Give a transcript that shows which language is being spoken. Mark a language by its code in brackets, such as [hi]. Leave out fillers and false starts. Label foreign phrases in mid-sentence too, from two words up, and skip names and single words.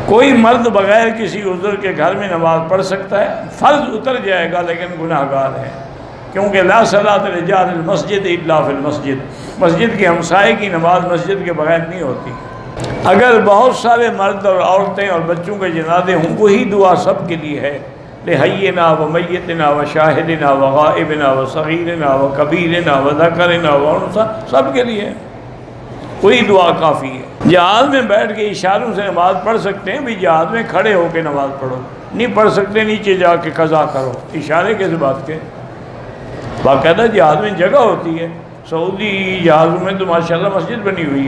[ur] کوئی مرد بغیر کسی عذر کے گھر میں نماز پڑھ سکتا ہے، فرض اتر جائے گا لیکن گناہ گار ہے، کیونکہ [ar] لا صلاۃ لجار المسجد الا فی المسجد، [ur] مسجد کے ہمسائے کی نماز مسجد کے بغیر نہیں ہوتی۔ اگر بہت سارے مرد اور عورتیں اور بچوں کے جنازے ہوں، وہی دعا سب کے لیے ہے، [ar] لحینا و میتنا و شاہدنا و غائبنا و صغیرنا و کبیرنا و ذکرنا و انثیٰ، [ur] سب کے لیے کوئی دعا کافی ہے۔ جہاز میں بیٹھ کے اشاروں سے نماز پڑھ سکتے ہیں، بھی جہاز میں کھڑے ہو کے نماز پڑھو، نہیں پڑھ سکتے نیچے جا کے قضا کرو، اشارے کس بات کے؟ باقاعدہ جہاز میں جگہ ہوتی ہے، سعودی جہازوں میں تو ماشاءاللہ مسجد بنی ہوئی ہے۔